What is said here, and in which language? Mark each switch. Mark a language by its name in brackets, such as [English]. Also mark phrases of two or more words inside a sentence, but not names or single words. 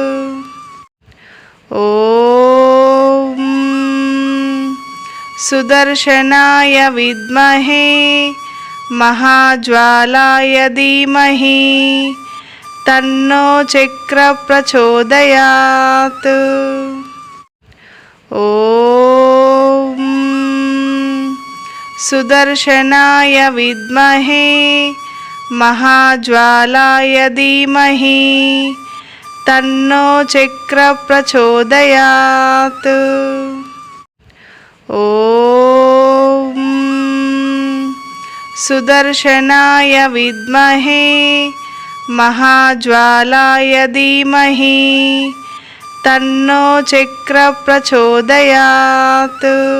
[Sanskrit] ఓం సుదర్శనాయ విద్మహే మహాజ్వాలాయ ధీమహి తన్నో చక్ర ప్రచోదయాత్. ఓం సుదర్శనాయ విద్మహే महाज्वालाय धीमहि तन्नो चक्र प्रचोदयात्। ॐ सुदर्शनाय विद्महे महाज्वालाय धीमहि तन्नो चक्र प्रचोदयात्।